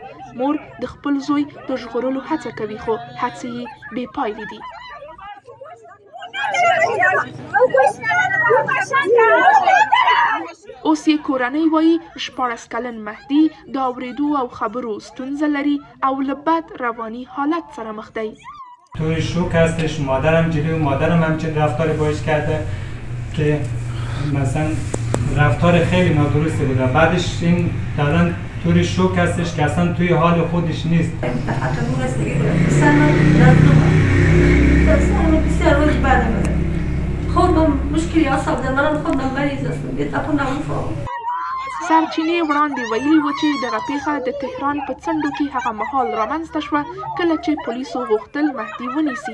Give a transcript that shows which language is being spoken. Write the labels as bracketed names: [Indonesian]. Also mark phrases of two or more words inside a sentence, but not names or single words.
[Pashto] مور د خپل زوی د ژغورلو هڅه کوي خو هڅې یې بې پایلې دي. اوس یې کورنۍ وایي 14 کلن مهدي د اورېدو او خبرو ستونزه لري او له بد رواني حالت سره مخ دی. [Persian] توی شوک هستش، مادرم جلوی مادرم همچین رفتاری باش کرده که مثلا رفتار خیلی نادرستی بوده. بعدش این الان توی شوک هستش که اصلا توی حال خودش نیست. [Pashto] سرچینې وړاندې ویلي و چې دغه پیښه د تهران په څنډو کې هغه مهال رامنځته شوه کله چې پولیسو غوښتل مهدي ونیسي.